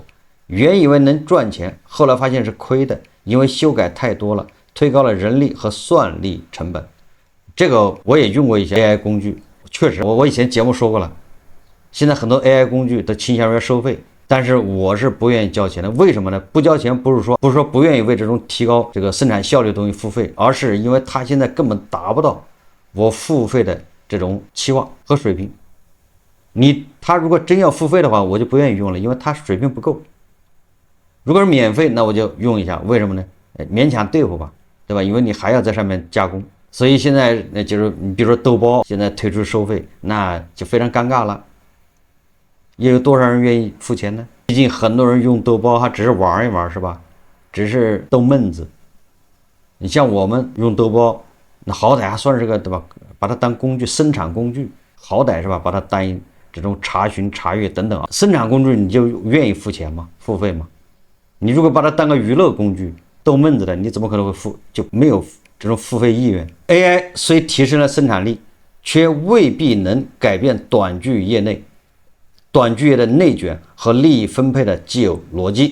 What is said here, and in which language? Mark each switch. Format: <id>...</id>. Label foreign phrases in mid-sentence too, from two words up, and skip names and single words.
<zh>原以為能賺錢，後來發現是虧的，因為修改太多了，推高了人力和算力成本。這個我也用過一些 AI 工具，確實，我以前節目說過了。現在很多 AI 工具都傾向於收費，但是我是不願意交錢的。為什麼呢？不交錢不是說不願意為這種提高這個生產效率的東西付費，而是因為它現在根本達不到我付費的這種期望和水平。他如果真要付費的話，我就不願意用了，因為他水平不夠。如果是免費，那我就用一下，为什麼呢？勉强对付吧，对吧？因為你還要在上面加工，所以現在就是你比如說豆包現在推出收費，那就非常尷尬了。又有多少人願意付錢呢？畢竟很多人用豆包，他只是玩一玩，是吧？只是逗悶子。你像我們用豆包，那好歹還算是個，對吧？把它當工具，生產工具，好歹是吧？把它當這種查詢、查閱等等啊，生產工具你就願意付錢吗？付費嗎？你如果把它當個娛樂工具，逗悶子的，你怎麼可能會付？就沒有這種付費意願。AI 雖提升了生產力，卻未必能改變短劇業的內卷和利益分配的既有邏輯。</zh>